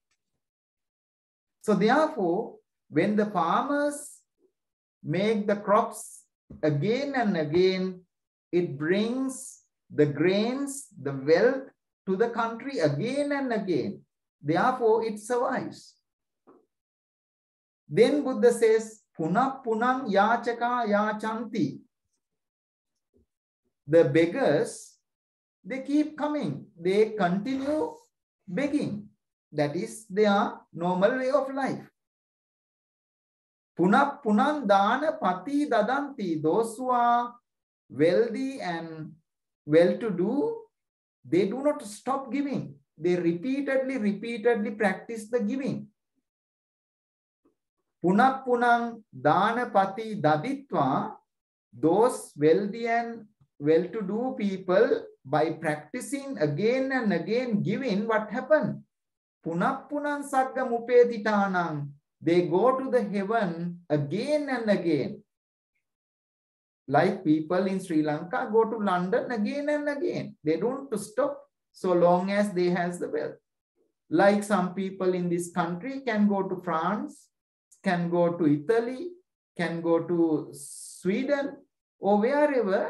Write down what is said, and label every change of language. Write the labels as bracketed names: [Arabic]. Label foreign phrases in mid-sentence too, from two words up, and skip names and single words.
[English] So therefore, when the farmers make the crops again and again, it brings the grains, the wealth to the country again and again. Therefore, it survives. Then Buddha says, [Pali] Punah punang yachaka yachanti. [English] The beggars, they keep coming. They continue begging. That is their normal way of life. [Pali] Punah punang dana pati dadanti. [English] Those who are wealthy and well-to-do, they do not stop giving. They repeatedly practice the giving. [Pali] Punah punang dana pati daditva. [English] Those wealthy and well-to-do people, by practicing again and again giving, what happened? [Pali] Punah punang sagga mupetitanang. [English] They go to the heaven again and again. Like people in Sri Lanka go to London again and again. They don't stop so long as they have the wealth. Like some people in this country can go to France, can go to Italy, can go to Sweden, or wherever.